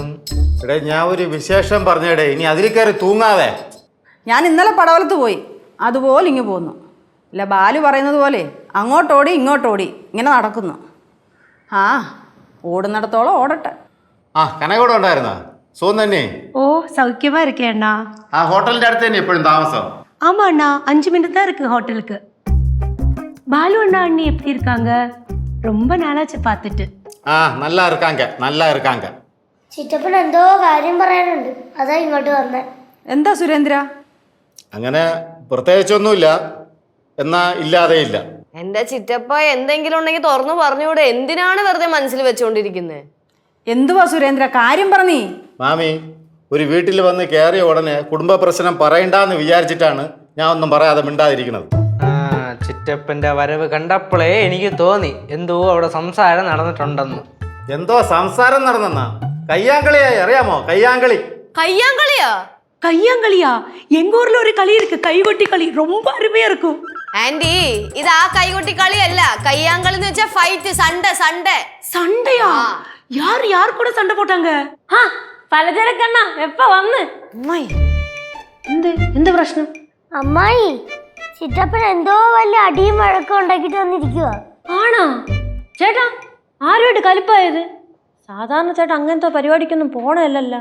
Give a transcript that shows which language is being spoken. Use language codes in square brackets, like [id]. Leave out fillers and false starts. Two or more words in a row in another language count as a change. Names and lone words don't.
[ml] എടേ ഞാൻ ഒരു വിശേഷം പറഞ്ഞേടേ, ഇനി അതിൽ കയറി തൂങ്ങാതെ. ഞാൻ ഇന്നലെ പടവലത്ത് പോയി, അതുപോലെ ഇങ്ങ് പോന്നു. ഇല്ല ബാലു പറയുന്നത് പോലെ അങ്ങോട്ടോടി ഇങ്ങോട്ടോടി ഇങ്ങനെ നടക്കുന്നു. ആ ഓടുന്നിടത്തോളം ഓടട്ടെ. ആ കനകൂടെ ഉണ്ടായിരുന്നോ? സുഖം തന്നെ? [ta] ஓ சௌக்கியமா இருக்கேன் அண்ணா. [ml] ആ ഹോട്ടലിന്റെ അടുത്ത് തന്നെ എപ്പോഴും താമസം? [ta] ஆமா அண்ணா, 5 மினிட் தான் இருக்கு ஹோட்டலுக்கு. பாலு அண்ணா அண்ணி எப்படி இருக்காங்க? ரொம்ப நாளாச்சு பார்த்துட்டு. ஆ நல்லா இருக்காங்க, நல்லா இருக்காங்க. [ml] ചിറ്റപ്പൻ എന്തോ കാര്യം പറയാനുണ്ട്, അതാ ഇങ്ങോട്ട് വന്നേ. എന്താ സുരേന്ദ്ര? അങ്ങനെ പ്രത്യേകിച്ചൊന്നുമില്ല, എന്നാ ഇല്ലാതെ ഇല്ല. എന്റെ ചിറ്റപ്പ എന്തെങ്കിലും ഉണ്ടെങ്കിൽ തുറന്നു പറഞ്ഞൂടെ? എന്തിനാണ് വെറുതെ മനസ്സിൽ വെച്ചോണ്ടിരിക്കുന്നത്? എന്തുവാ സുരേന്ദ്ര, കാര്യം പറഞ്ഞീ. മാമി ഒരു വീട്ടിൽ വന്ന് കയറിയ ഉടനെ കുടുംബ പ്രശ്നം പറയണ്ടെന്ന് വിചാരിച്ചിട്ടാണ് ഞാൻ ഒന്നും പറയാതെ മിണ്ടാതിരിക്കുന്നത്. ചിറ്റപ്പന്റെ വരവ് കണ്ടപ്പോഴേ എനിക്ക് തോന്നി എന്തോ അവിടെ സംസാരം നടന്നിട്ടുണ്ടെന്ന്. എന്തോ സംസാരം നടന്നെന്നാ? കയ്യാങ്കളിയായി അറിയാമോ? കയ്യാങ്കളി. കയ്യാങ്കളിയാ? [ta] கையாங்களியா? எங்க ஊர்ல ஒரு களி இருக்கு, கைகொட்டி களி, ரொம்ப அருமையா இருக்கும். [ml] ആന്റി ഇത് ആ കൈകൊട്ടി കളിയല്ല, കയ്യാങ്കളി എന്ന് വെച്ചാ ഫൈറ്റ്, [ta] சண்டை சண்டை. சண்டையா? யார் யார் கூட சண்டை போட்டாங்க? [ml] പലചരക്കണ്ണ എപ്പ വന്ന്? അമ്മായി എന്ത് പ്രശ്നം? അമ്മായി ചിറ്റപ്പൻ എന്തോ വലിയ അടിയും വഴക്കം ഉണ്ടാക്കിട്ട് വന്നിരിക്കുക. ആണോ ചേട്ടാ? ആരുമായിട്ട് കലിപ്പായത്? സാധാരണ ചേട്ടാ അങ്ങനത്തെ പരിപാടിക്കൊന്നും പോണല്ലോ.